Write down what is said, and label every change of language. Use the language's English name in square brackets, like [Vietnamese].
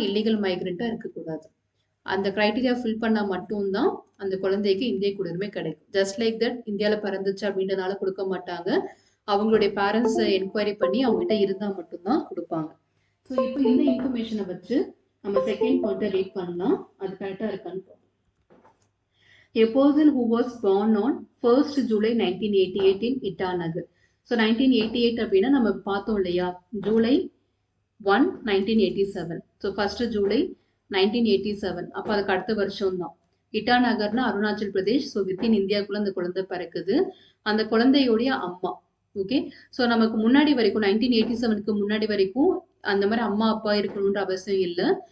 [Tamil] Illegal மைக்ரண்டா இருக்கக்கூடாது. அந்த criteria fill பண்ணா மட்டும்தான் அந்த குழந்தைக்கு இந்திய குடியுரிமை கிடைக்கும். ஜஸ்ட் லைக் தட் இந்தியாவில் பிறந்துச்சு அப்படின்றனால கொடுக்க மாட்டாங்க. அவங்களுடைய பேரண்ட்ஸை என்கொயரி பண்ணி அவங்ககிட்ட இருந்தால் மட்டும்தான் கொடுப்பாங்க. ஸோ இப்போ இந்த இன்ஃபர்மேஷனை வச்சு நம்ம செகண்ட் பாயிண்ட்டை ரீட் பண்ணலாம். அது கரெக்டாக இருக்கான்னு. [English] A person who was born on 1st July 1988 in Itanagar. [Tamil] So 1988 அப்படின்னா நம்ம பார்த்தோம் இல்லையா, ஜூலை 1, 1987. So 1st July 1987. அப்போ அதுக்கு அடுத்த வருஷம் தான். இட்டாநகர்னா அருணாச்சல் பிரதேஷ். ஸோ வித்தின் இந்தியாவுக்குள்ள அந்த குழந்தை பிறக்குது. அந்த குழந்தையோடைய அம்மா. ஓகே, ஸோ நமக்கு முன்னாடி வரைக்கும் 1987க்கு முன்னாடி வரைக்கும் அந்த மாதிரி அம்மா அப்பா இருக்கணுன்ற அவசியம் இல்லை.